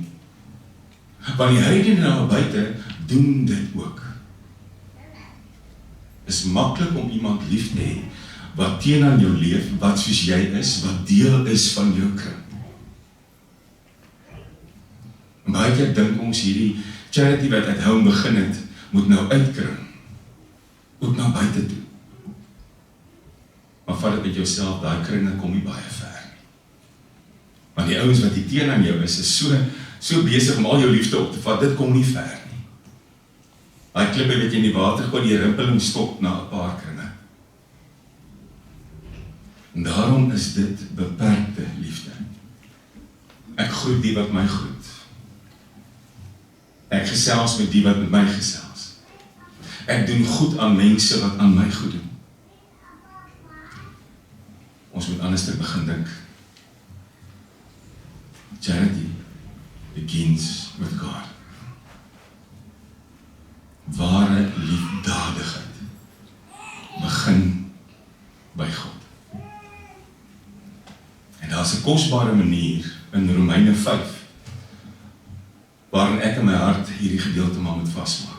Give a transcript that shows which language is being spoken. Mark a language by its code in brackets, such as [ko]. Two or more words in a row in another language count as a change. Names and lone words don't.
[af] Want die heidene daar buite doen dit ook. Is maklik om iemand lief te hê wat teen aan jou leef, wat soos jy is, wat deel is van jou kring. En baie keer dink ons hierdie charity wat [en] at home [af] begin het, moet nou uitkring, moet nou buite toe. Maar vat dit met jouself, daai kringe kom nie baie ver nie. Want die ouens wat die teen aan jou is so besig om al jou liefde op te vat, dit kom nie ver nie. Daai klippe wat jy in die water gooi, die rimpeling stop na 'n paar kringe. En daarom is dit beperkte liefde. Ek groet die wat my groet. Ek gesels met die wat met my gesels. Ek doen goed aan mense wat aan my goed doen. Ons moet anders te begin dink. [en] Charity begins with God. [af] Ware liefdadigheid begin by God. En daar is 'n kosbare manier in Romeine 5 waarin ek in my hart hierdie gedeelte maar moet vasmaak.